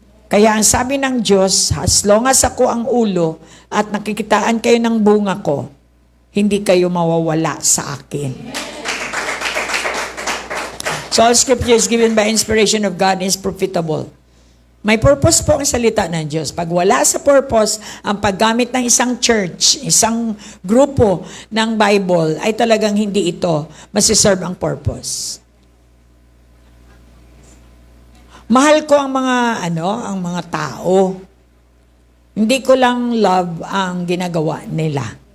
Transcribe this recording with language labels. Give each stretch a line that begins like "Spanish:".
Filipino: Kaya ang sabi ng Diyos, as long as ako ang ulo at nakikitaan kayo ng bunga ko, hindi kayo mawawala sa akin.
English: So all scripture is given by inspiration of God and is profitable.
Filipino: May purpose po ang salita ng Diyos. Pag wala sa purpose, ang paggamit ng isang church, isang grupo ng Bible, ay talagang hindi ito masiserve ang purpose. Mahal ko ang mga tao. Hindi ko lang love ang ginagawa nila.